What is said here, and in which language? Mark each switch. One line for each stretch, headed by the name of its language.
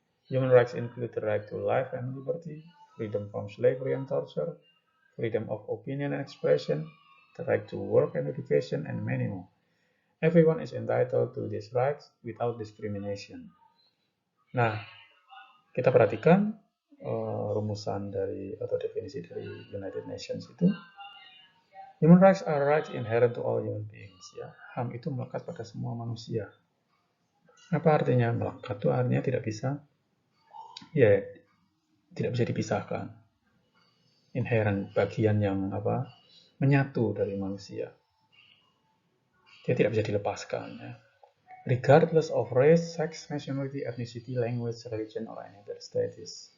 English: Human rights include the right to life and liberty, freedom from slavery and torture, freedom of opinion and expression, the right to work and education, and many more. Everyone is entitled to these rights without discrimination.
Indonesian: Nah, kita perhatikan rumusan dari atau definisi dari United Nations itu.
English: Human rights are rights inherent to all human beings.
Indonesian: Ya, HAM itu melekat pada semua manusia. Apa artinya melekat? Itu artinya tidak bisa dipisahkan. Inherent, bagian yang menyatu dari manusia. Dia tidak bisa dilepaskan. Ya.
English: Regardless of race, sex, nationality, ethnicity, language, religion, or any other status.